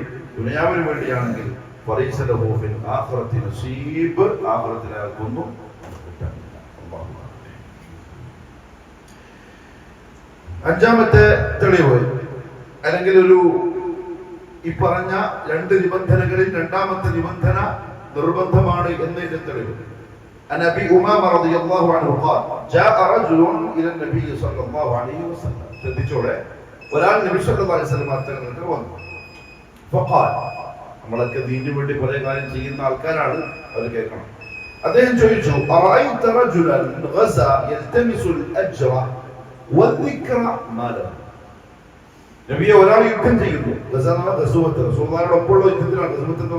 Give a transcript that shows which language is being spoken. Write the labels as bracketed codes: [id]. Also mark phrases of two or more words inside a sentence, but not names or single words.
[ml] ദുനിയാവിന് വേണ്ടിയാണെങ്കിൽ [ar] فليس له في الآخرة نصيب, [ml] ആഖിറത്തിൽ അയാൾക്കൊന്നും കിട്ടാനില്ല. അഞ്ചാമത്തെ തെളിവ്, അല്ലെങ്കിൽ ഒരു ഈ പറഞ്ഞ 2 നിബന്ധനകളിൽ രണ്ടാമത്തെ നിബന്ധന നിർബന്ധമാണ് എന്നതിന്റെ തെളിവ്. [ar] عن ابي امامه رضي الله عنه قال جاء رجل الى النبي صلى الله عليه وسلم [ml] ശ്രദ്ധിച്ചോളെ ഒരാൾ നബി [ar] صلى الله عليه وسلم [ml] തങ്ങൾക്ക് വന്നു فقال നമ്മളൊക്കെ ദീനിനു വേണ്ടി പല കാര്യം ചെയ്യുന്ന ആൾക്കാരാണ് അവർ കേൾക്കണം അദ്ദേഹം ചോദിച്ചു [ar] أرأيت رجلا غزا يلتمس الأجر والذكر ما له [ml] നബിയെ ഒരാൾ യുദ്ധം ചെയ്യുന്നു ഗസ എന്ന ഗസുവത്ത് റസൂലുള്ളാഹിയോടൊപ്പമുള്ള യുദ്ധത്തിനാണ് ഗസുവത്ത് എന്ന്